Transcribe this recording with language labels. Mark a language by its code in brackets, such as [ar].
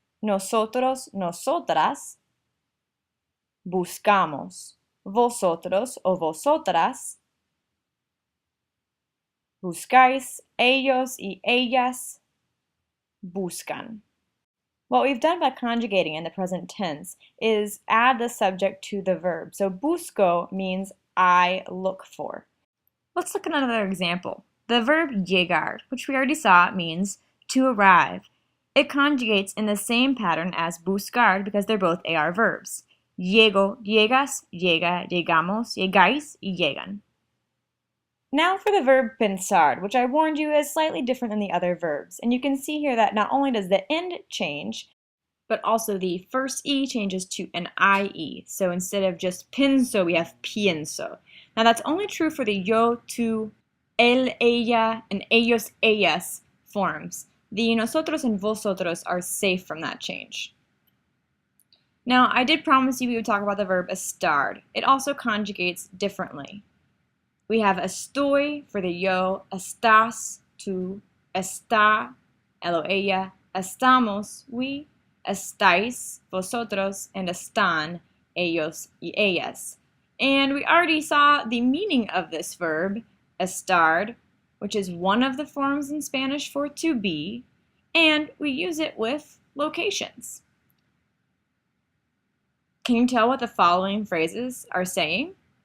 [es] Nosotros, nosotras, buscamos. Vosotros o vosotras, buscáis. Ellos y ellas, buscan. [en] What we've done by conjugating in the present tense is add the subject to the verb. So busco means I look for. Let's look at another example. The verb llegar, which we already saw, means to arrive. It conjugates in the same pattern as buscar because they're both AR verbs. [es] Llego, llegas, llega, llegamos, llegáis, y llegan. [en] Now for the verb pensar, which I warned you is slightly different than the other verbs. And you can see here that not only does the end change, but also the first E changes to an IE. So instead of just pienso, we have pienso. Now that's only true for the yo, tú, él, ella, and ellos, ellas forms. The nosotros and vosotros are safe from that change. Now I did promise you we would talk about the verb estar. It also conjugates differently. We have estoy for the yo, estás, tú, está, él o ella, estamos, we, estáis, vosotros, and están, ellos y ellas. And we already saw the meaning of this verb, estar, which is one of the forms in Spanish for to be, and we use it with locations. Can you tell what the following phrases are saying?